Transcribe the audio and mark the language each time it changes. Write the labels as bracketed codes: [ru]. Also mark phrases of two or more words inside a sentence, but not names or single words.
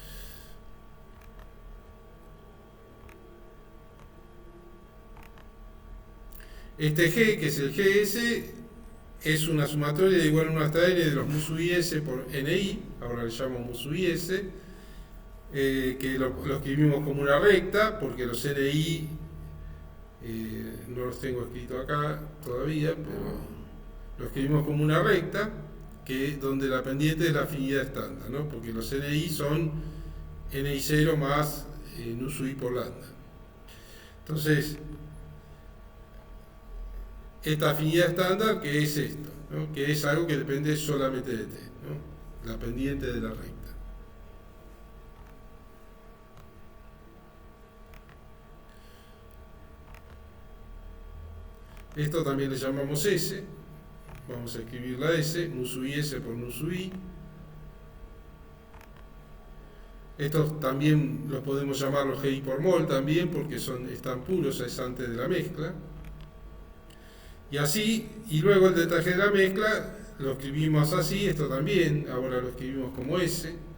[es] Este G, que es el GS, es una sumatoria de igual 1 hasta n de los mu sub is por ni, ahora le llamo mu sub is, que lo escribimos como una recta, porque los ni no los tengo escrito acá todavía, pero lo escribimos como una recta, donde la pendiente es la afinidad estándar, ¿no? Porque los ni son ni0 más nu sub i por lambda. Entonces, esta afinidad estándar, que es esto, ¿no? Que es algo que depende solamente de t, ¿no? La pendiente de la recta. Esto también le llamamos S. Vamos a escribir la S, mu sub i S por nu sub i. Estos también los podemos llamar los GI por mol también, porque están puros, es antes de la mezcla. Y así, y luego el delta G de la mezcla lo escribimos así, esto también, ahora lo escribimos como S.